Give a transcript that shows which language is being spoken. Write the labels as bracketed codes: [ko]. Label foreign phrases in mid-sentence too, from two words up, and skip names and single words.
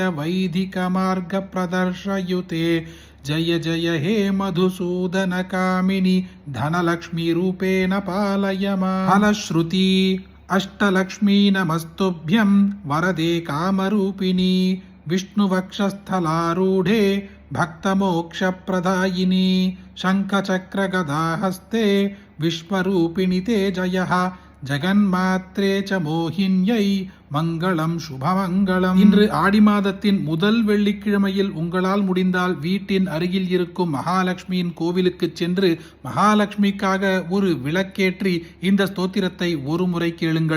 [sa] वैदिकमार्ग प्रदर्शयुते जय जय हे मधुसूदनकामिनि धनलक्ष्मी रूपेण पालय मां फलश्रुति अष्टलक्ष्मी नमस्तुभ्यं वरदे कामरूपिणि विष्णुवक्षस्थलारूढे भक्तमोक्षप्रदायिनि शङ्खचक्रगदाहस्ते विश्वरूपिणि ते जयः जगन्मात्रे च मोहिन्यै मङ्गलं शुभमङ्गलम्. [ta] இன்று ஆடி மாதத்தின் முதல் வெள்ளிக்கிழமையில் உங்களால் முடிந்தால் வீட்டின் அருகில் இருக்கும் மகாலட்சுமியின் கோவிலுக்கு சென்று மகாலட்சுமிக்காக ஒரு விளக்கேற்றி இந்த ஸ்தோத்திரத்தை ஒரு முறை கேளுங்கள்.